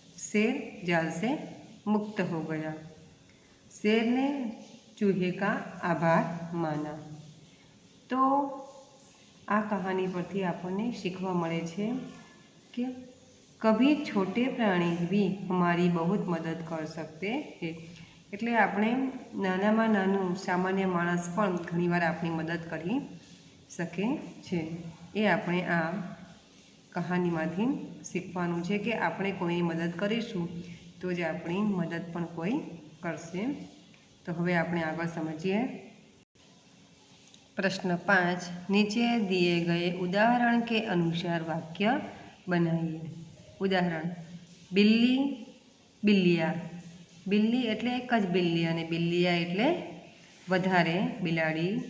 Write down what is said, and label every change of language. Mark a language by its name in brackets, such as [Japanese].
[Hindi] शेर जाल से मुक्त हो गया। शेर ने चूहे का आभार माना। [Gujarati] तो आ कहानी परथी आपने शीखवा मळे छे कि [Hindi] कभी छोटे प्राणी भी हमारी बहुत मदद कर सकते हैं। [Gujarati] એટલે આપણે નાનામાં નાનું સામાન્ય માણસ પણ ઘણીવાર આપણી મદદ કરી શકે છે। એ આપણે આ કહાનીમાંથી શીખવાનું છે કે આપણે કોઈની મદદ કરીશું તો જ આપણી મદદ પણ કોઈ કરશે। તો હવે આપણે આગળ સમજીએ। [Hindi] प्रश्न 5, नीचे दिए गए उदाहरण के अनुसार वाक्य बनाइए। उदाहरण, बिल्ली बिल्लिया। [Gujarati] बिल्ली एटले एक ज बिल्ली अने बिल्लिया एटले वधारे बिलाड़ी।